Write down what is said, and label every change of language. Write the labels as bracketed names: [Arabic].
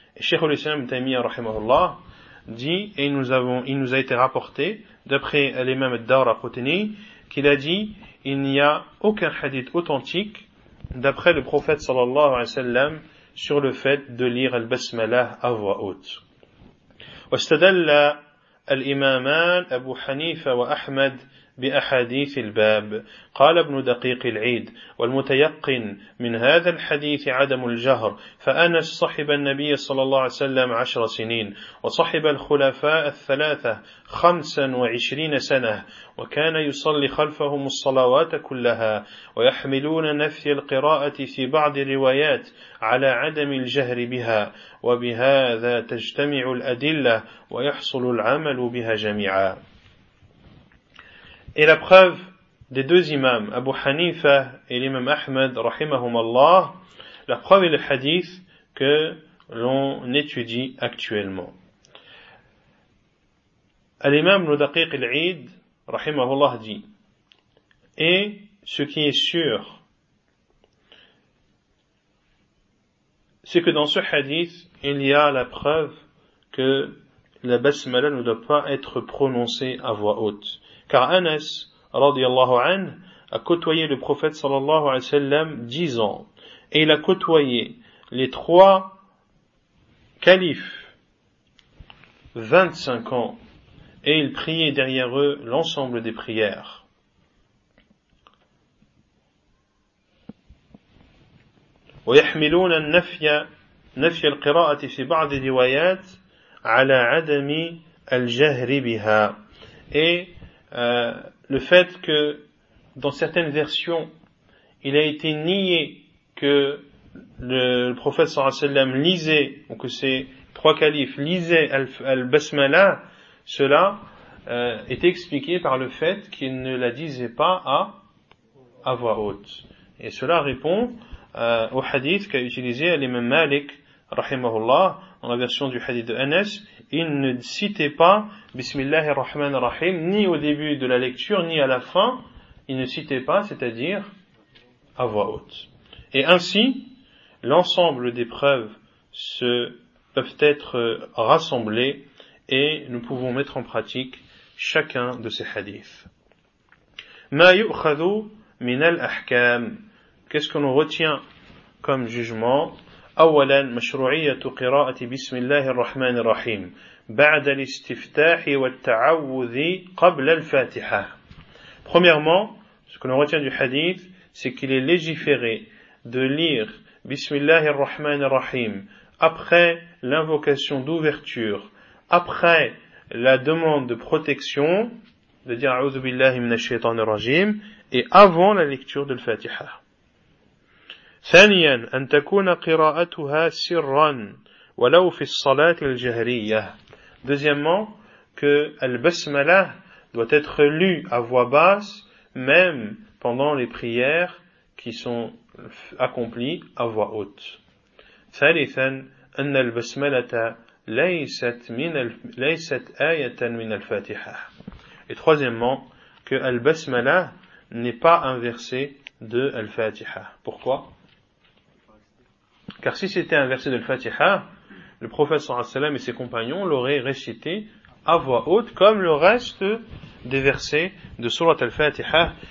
[French] Et Cheikh al-Islam Taymiyyah rahimahullah dit, et il nous a été rapporté, d'après l'imam Ad-Darqutni, qu'il a dit, il n'y a aucun hadith authentique, d'après le prophète sallallahu alayhi wa sallam, sur le fait de lire al-basmalah à voix haute. [Arabic] Wa istadalla al-imaman Abu Hanifa wa Ahmad بأحاديث الباب. قال ابن دقيق العيد والمتيقن من هذا الحديث عدم الجهر فأنس صحب النبي صلى الله عليه وسلم 10 سنين وصحب الخلفاء الثلاثة 25 سنة وكان يصلي خلفهم الصلوات كلها ويحملون نفي القراءة في بعض الروايات على عدم الجهر بها وبهذا تجتمع الأدلة ويحصل العمل بها جميعا. [French] Et la preuve des deux imams, Abu Hanifa et l'imam Ahmed, rahimahumallah, la preuve est le hadith que l'on étudie actuellement. L'imam Nudaqiq al-Aid, rahimahullah, dit, et ce qui est sûr, c'est que dans ce hadith, il y a la preuve que la basmala ne doit pas être prononcée à voix haute. Car Anas, radiallahu anhu, a côtoyé le prophète sallallahu alayhi wa sallam 10 ans. Et il a côtoyé les 3 califes 25 ans. et ils priaient derrière eux l'ensemble des prières. [Arabic] ويحملون النفي نفي القراءة في بعض الروايات على عدم الجهر بها. [French] Et le fait que dans certaines versions il a été nié que le prophète صلى الله عليه وسلم lisait, ou que ces trois califes lisaient al-basmala, cela est expliqué par le fait qu'il ne la disait pas à voix haute. Et cela répond au hadith qu'a utilisé l'imam Malik rahimahullah dans la version du hadith de Anas. Il ne citait pas Bismillahir Rahman Rahim ni au début de la lecture ni à la fin, il ne citait pas, c'est-à-dire à voix haute. Et ainsi l'ensemble des preuves peuvent être rassemblées et nous pouvons mettre en pratique chacun de ces hadiths. [Arabic] Ma yu'khadhu min al-ahkam. [French] Qu'est-ce qu'on retient comme jugement ? [Arabic] أولاً مشروعية قراءة بسم الله الرحمن الرحيم بعد الاستفتاح والتعوذ قبل الفاتحة. [French] Premièrement, ce que l'on retient du hadith, c'est qu'il est légiféré de lire بسم الله الرحمن الرحيم après l'invocation d'ouverture, après la demande de protection, de dire [Arabic] أعوذ بالله من الشيطان الرجيم, [French] et avant la lecture de الفاتحة. [Arabic] ثانيا أن تكون قراءتها سرا ولو في الصلاة الجهرية. [French] Deuxièmement, que al-basmala doit être lue à voix basse même pendant les prières qui sont accomplies à voix haute. [Arabic] ثالثا أن البسملة ليست آية من الفاتحة. [French] Et troisièmement, que al-basmala n'est pas un verset de al-fatiha. Pourquoi? Car si c'était un verset de l'Fatiha, le prophète sallallahu alayhi wa sallam et ses compagnons l'auraient récité à voix haute comme le reste des versets de sourate al-Fatiha.